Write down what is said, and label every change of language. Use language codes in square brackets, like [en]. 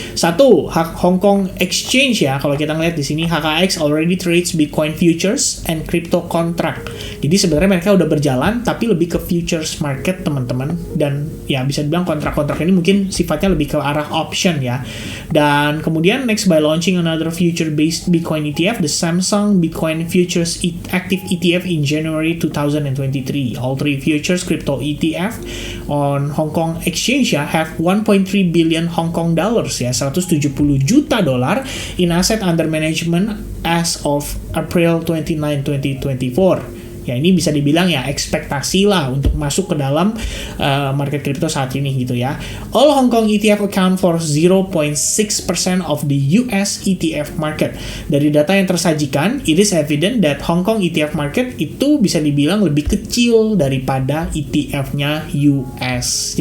[en] 1, Hong Kong Exchange [id] ya. Kalau kita ngeliat di sini, [en] HKX already trades Bitcoin futures and crypto contract. [id] Jadi sebenarnya mereka udah berjalan, tapi lebih ke futures market, teman-teman. Dan ya bisa dibilang kontrak-kontrak ini mungkin sifatnya lebih ke arah option ya. Dan kemudian [en] next, by launching another future-based Bitcoin ETF, the Samsung Bitcoin Futures Active ETF in January 2023. All 3 futures crypto ETF on Hong Kong Exchange [id] ya [en] have 1.3 billion Hong Kong dollars [id] ya, 170 juta dolar [en] in asset under management as of April 29, 2024. [id] Ya, ini bisa dibilang ya ekspektasi lah untuk masuk ke dalam market crypto saat ini gitu ya. [en] All Hong Kong ETF account for 0.6% of the US ETF market. [id] Dari data yang tersajikan, [en] it is evident that Hong Kong ETF market [id] itu bisa dibilang lebih kecil daripada ETF-nya US.